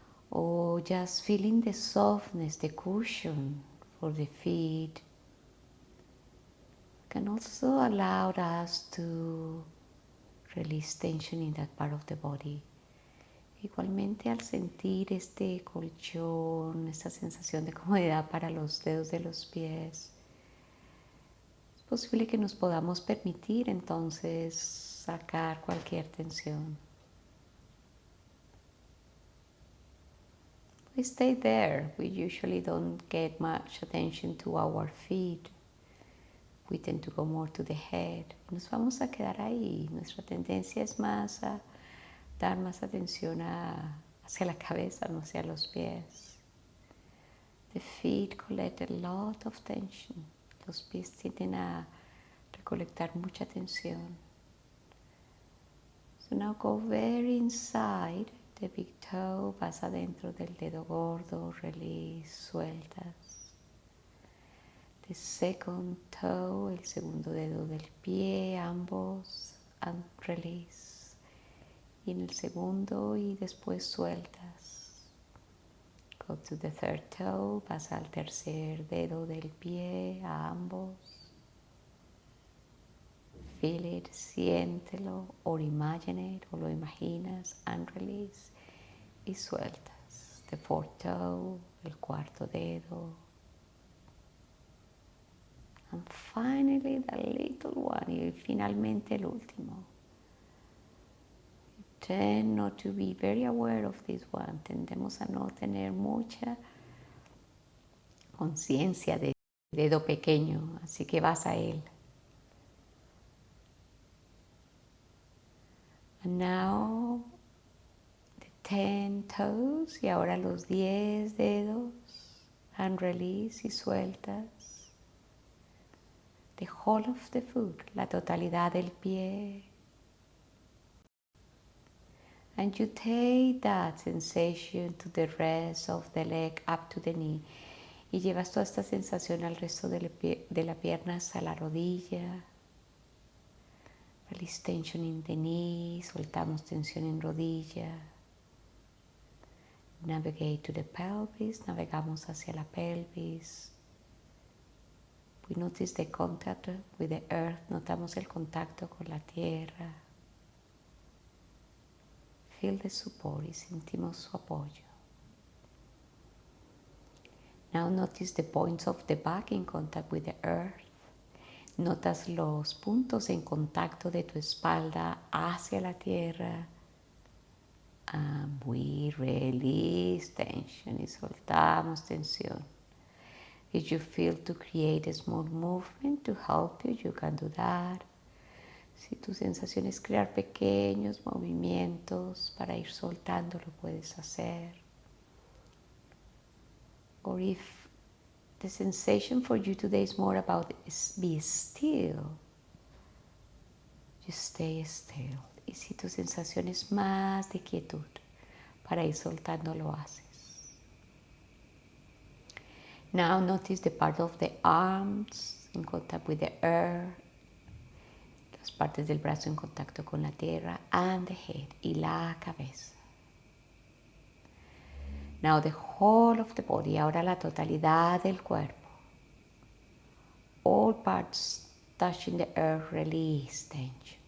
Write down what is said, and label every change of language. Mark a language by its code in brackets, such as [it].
[en] Or just feeling the softness, the cushion for the feet can also allow us to release tension in that part of the body. [es] Igualmente al sentir este colchón, esta sensación de comodidad para los dedos de los pies, es posible que nos podamos permitir entonces sacar cualquier tensión. [en] We stay there. We usually don't get much attention to our feet. We tend to go more to the head. [es] Nos vamos a quedar ahí. Nuestra tendencia es más a dar más atención hacia la cabeza, no hacia los pies. [en] The feet collect a lot of tension. [es] Los pies tienden a recolectar mucha tensión. [en] So now go very inside the big toe, [es] vas adentro del dedo gordo, [en] release, sueltas. The second toe, [es] el segundo dedo del pie, ambos, [en] and release. [es] Y en el segundo y después sueltas. [en] Go to the third toe, [es] vas al tercer dedo del pie, a ambos. [en] Feel it, siéntelo, or imagine it, [es] o lo imaginas, [en] and release. [es] Y sueltas. [en] The fourth toe, [es] el cuarto dedo. [en] And finally the little one, [es] y finalmente el último. [en] Tend not to be very aware of this one. [es] Tendemos a no tener mucha conciencia del dedo pequeño, así que vas a él. [en] And now the 10 toes, [es] y ahora los 10 dedos, [en] and release [es] y sueltas. [en] The whole of the foot, [es] la totalidad del pie. [en] And you take that sensation to the rest of the leg up to the knee. [es] Y llevas toda esta sensación al resto de la pierna hasta la rodilla. [en] Release tension in the knee, [es] soltamos tensión en rodilla. [en] Navigate to the pelvis, [es] navegamos hacia la pelvis. [en] We notice the contact with the earth, [es] notamos el contacto con la tierra. [en] Feel the support [es] y sentimos su apoyo. [en] Now notice the points of the back in contact with the earth. [es] Notas los puntos en contacto de tu espalda hacia la tierra. [en] And we release tension [es] y soltamos tensión. [en] If you feel to create a small movement to help you, you can do that. [es] Si tu sensación es crear pequeños movimientos para ir soltando, lo puedes hacer. [en] Or if the sensation for you today is more about be still, you stay still. [es] Y si tu sensación es más de quietud, para ir soltando, lo haces. [en] Now notice the part of the arms in contact with the earth, [es] las partes del brazo en contacto con la tierra, [en] and the head, [es] y la cabeza. [en] Now the whole of the body, [es] ahora la totalidad del cuerpo. [en] All parts touching the earth, release tension.